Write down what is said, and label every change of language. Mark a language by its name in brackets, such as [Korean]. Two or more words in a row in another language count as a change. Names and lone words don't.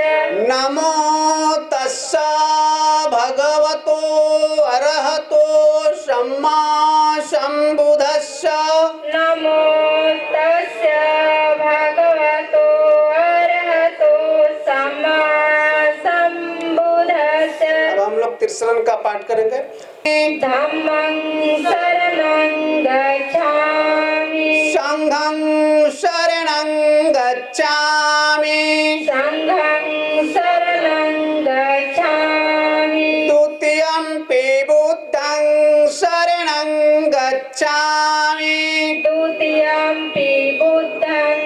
[Pali] नमो तस्या भगवतो अरहतो सम्मा सम्बुद्धस्स। नमो तस्या भगवतो अरहतो सम्मा सम्बुद्धस्स। [Hindi] अब हम लोग त्रिशरण का पाठ करेंगे। [Pali] धम्मं शरणं गच्छामि, संघं शरणं गच्छामि, संघं शरणं गच्छामि, द्वितीयंपि बुद्धं शरणं गच्छामि, द्वितीयंपि बुद्धं